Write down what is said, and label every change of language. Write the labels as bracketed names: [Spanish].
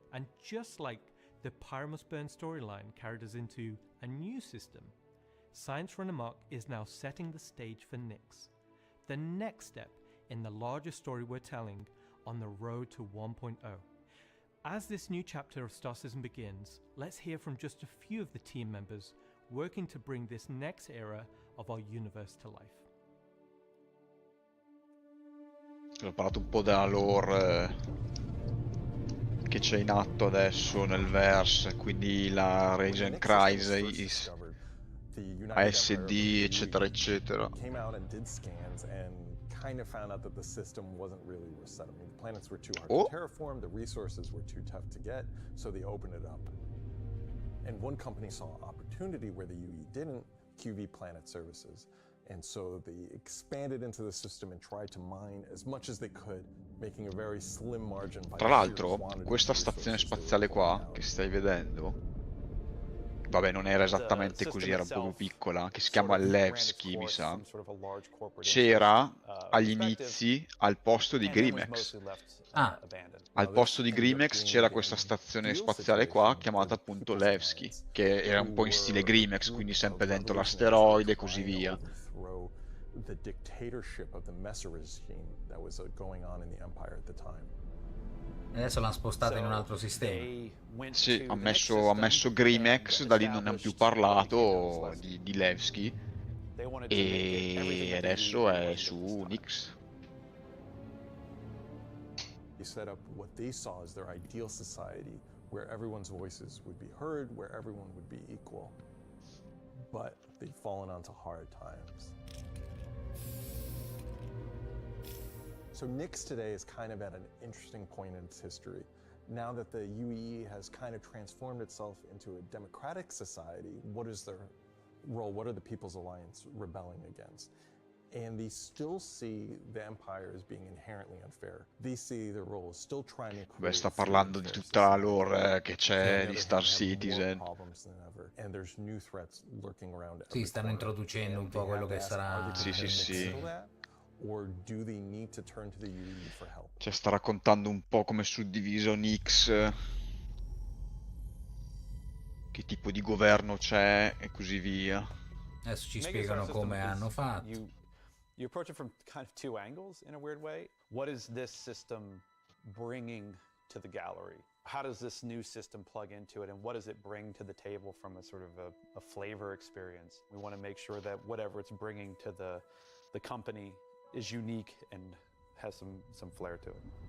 [English] And just like the Pyramus Burn storyline carried us into a new system, Science Run Amok is now setting the stage for Nyx, the next step in the larger story we're telling on the road to 1.0. As this new chapter of Star Citizen begins, let's hear from just a few of the team members working to bring this next era of our universe to life. [Italian] Ho parlato un po' della lore che c'è in atto adesso nel verse, quindi la Regen Crisis, ASD, eccetera, eccetera. [English] Came out and did scans and kind of found out that the system wasn't really worth settling. The planets were too hard to terraform, the resources were too tough to get, so they opened it up. And one company saw opportunity where the UE didn't, QV Planet Services. And so they expanded into the system and tried to mine as much as they could, making a very slim margin by [Italian] Tra l'altro, questa stazione spaziale qua che stai vedendo, vabbè, non era esattamente così, era un po' più piccola, che si chiama Levski, mi sa. C'era agli inizi al posto di Grimex. Al posto di Grimex c'era questa stazione spaziale qua chiamata appunto Levski, che era un po' in stile Grimex, quindi sempre dentro l'asteroide e così via. [English] The dictatorship of the Messer regime that was going on in the Empire at the time. [Italian] Adesso l'hanno spostata in un altro sistema. Sì, ha messo Grimex, da lì non ne hanno più parlato di Levski, e adesso è su Nyx. [English] They set up what they saw as their ideal society, where everyone's voices would be heard, where everyone would be equal. But they've fallen onto hard times. So Nyx today is kind of at an interesting point in its history. Now that the UE has kind of transformed itself into a democratic society, what is their role? What are the People's Alliance rebelling against? And they still see the Empire as being inherently unfair. They see their role as still trying to create. [Italian] Beh, sta parlando di tutta la lore che c'è di Star Citizen. [English] And there's new threats lurking around. [Italian] Sì, stanno introducendo un po' quello che sarà. Sì. [English] Or do they need to turn to the UE for help? [Italian] Cioè, sta raccontando un po' come è suddiviso Nyx, che tipo di governo c'è e così via. Adesso ci spiegano come hanno fatto. [English] You approach it from kind of two angles in a weird way. What is this system bringing to the gallery? How does this new system plug into it, and what does it bring to the table from a sort of a flavor experience? We want to make sure that whatever it's bringing to the company is unique and has some flair to it.